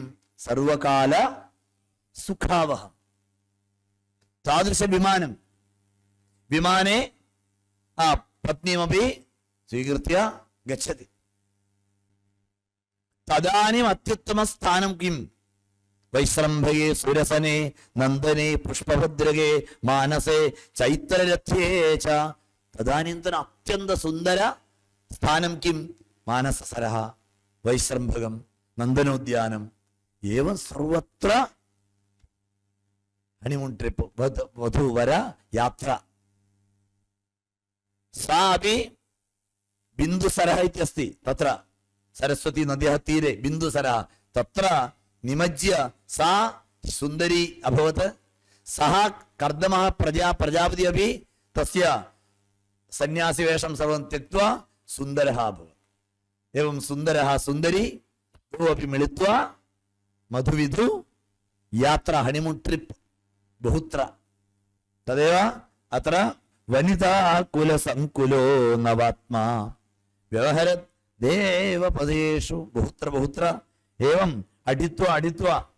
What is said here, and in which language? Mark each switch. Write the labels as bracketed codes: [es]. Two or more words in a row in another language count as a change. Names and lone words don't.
[sa] सर्वकाल सुखावहम्। तादृश विमानं, विमाने पत्नीमपि स्वीकृत्य गच्छति। तदानीम् अत्युत्तम स्थानं किं? വൈശ്രംഭയെ സുരസനെ നന്ദനെ പുഷ്പഭദ്രകേ മാനസേ ചൈത്രരഥ്യേ ച തദാനന്തര അത്യന്ത സുന്ദര സ്ഥാനം കിം മാനസസരഃ വൈശ്രംഭകം നന്ദനോദ്യാനം ഏവം സർവത്ര [en] honeymoon trip [sa] വധൂവര യാത്ര സാപി ബിന്ദുസരः इत्यस्ति तत्र सरस्वती नद्याः तीरे बिन्दुसरः तत्र निमज्य सा सुन्दरी अभवत् सः कर्दमः प्रजापति अपि तस्य सन्यासिवेषं सर्वं त्यक्त्वा सुन्दरः अभवत् एवं सुन्दरः सुन्दरी द्वौ अपि मिलित्वा मधुविधु यात्रा [en] honeymoon trip [sa] बहुत्र तदेव अत्र वनिता कुलसङ्कुलो नवात्मा व्यवहरत् देवपदेषु बहुत्र बहुत्र एवं अटित्वा